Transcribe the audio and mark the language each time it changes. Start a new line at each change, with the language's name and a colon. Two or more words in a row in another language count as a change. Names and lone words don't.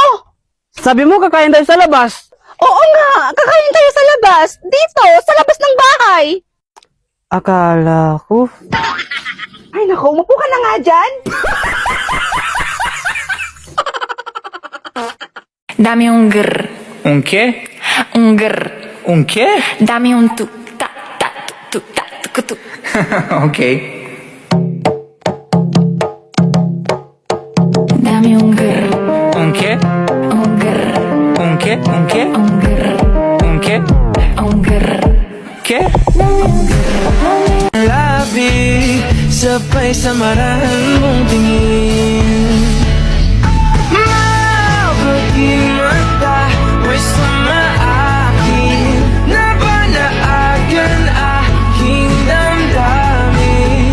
Filipino: Sabi mo, kakain tayo sa labas. Oo nga, kakain tayo sa labas. Dito, sa labas ng bahay. Akala ko. Ay naku, umupo ka na nga dyan.
Spanish: Dami un grr, Un qué? un grr. ¿Un qué? Dami un tu, ta, tu, ta, tu. Ok. Dami un grr, ¿Un qué? un grr, ¿Un qué? ¿Un qué? un grr, ¿Un qué? un grr. ¿Qué?
Filipino: Labi, sabay sa marahan mong tingin. Mabaging mata, may sama akin. Nabanaagan aking damdamin.